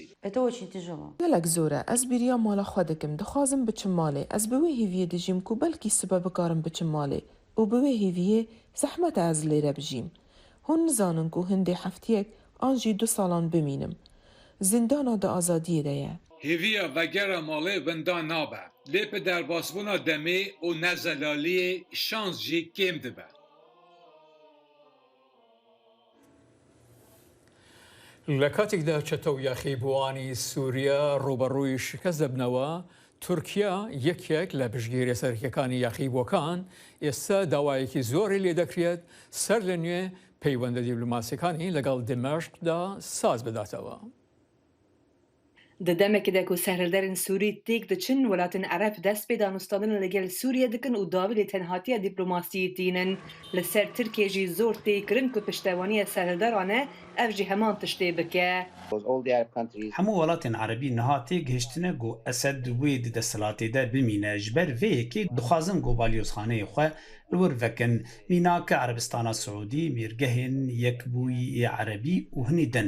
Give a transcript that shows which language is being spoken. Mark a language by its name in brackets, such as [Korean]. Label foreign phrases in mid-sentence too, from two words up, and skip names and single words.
[Kurdish] gelek zor e ez bêriya mala xwe dikim dixwazim biçim malê ez bi wê hêviyê dijîm ku belkî sibe bikarim biçim malê û bi wê hêviyê zehmet e ez lêre bijîm hûn nizanin ku hindê heftiyek an jî 2 salan bimînim zindana di azadiyê de ye Hêviya vegera malê winda nabe. Lê bi derbasbûna demê û nezelaliyê şans jî kêm dibe. [Central Kurdish] لە کاتێکدا چەتە و یاخیبووانی سووریا ڕوبەڕووی شکست دەبنەوە تورکیا یەکێک لە پشتگیری سەرکیەکانی یاخیبووەکان ئێستا داوایەکی زۆری لێ دەکرێت سەر لە نوێ پەیوەندە دیبلۆماسیەکانی لەگەڵ دمەشقدا ساز بداتەوە. [Kurdish] د demekê de ku serhilderên Sûrî têk diçin welatên Ereb dest pê danûstandina li gel Sûriye dikin û dawî lê tenhatiya dîplomasiyê tînin. Li ser Tirkiye jî zor tê kirin ku piştevaniya serhilderan e ev jî heman tiştê bike. Hemû welatên Erebî niha tê gihîştine got Esed wê di desthilatê de bimîne ji ber vê yekê dixwazin got balyozxaneyê xwe li wir vekin mînaka Erebistana Siûdî mêrgehên Yekbûyî Erebî û hinî din.